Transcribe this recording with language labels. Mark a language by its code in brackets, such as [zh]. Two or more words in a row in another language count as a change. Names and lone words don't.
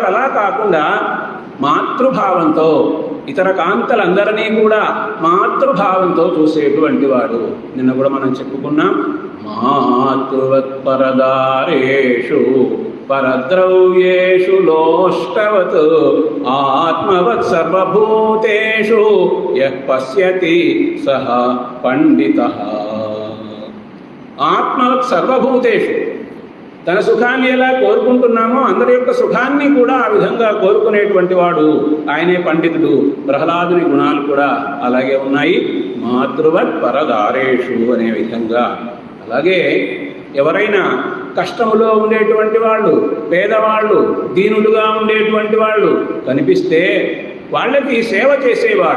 [te] అలా కాకుండా మాతృభావంతో ఇతర కాంతలందరినీ కూడా మాతృభావంతో చూసేటువంటి వాడు. నిన్న కూడా మనం చెప్పుకున్నాం, [sa] మాతృవత్ పరదారేషు పరద్రవ్యేషు లోష్టవత్ ఆత్మవత్ సర్వభూతేషు యః పశ్యతి సహ పండితః. ఆత్మవత్ సర్వభూతేషు, [te] తన సుఖాన్ని ఎలా కోరుకుంటున్నామో అందరి యొక్క సుఖాన్ని కూడా ఆ విధంగా కోరుకునేటువంటి వాడు ఆయనే పండితుడు. ప్రహ్లాదుని గుణాలు కూడా అలాగే ఉన్నాయి. [sa] మాతృవత్ పరదారేషు [te] అనే విధంగా. అలాగే ఎవరైనా కష్టములో ఉండేటువంటి వాళ్ళు, పేదవాళ్ళు, దీనులుగా ఉండేటువంటి వాళ్ళు కనిపిస్తే వాళ్ళకి సేవ చేసేవాడు.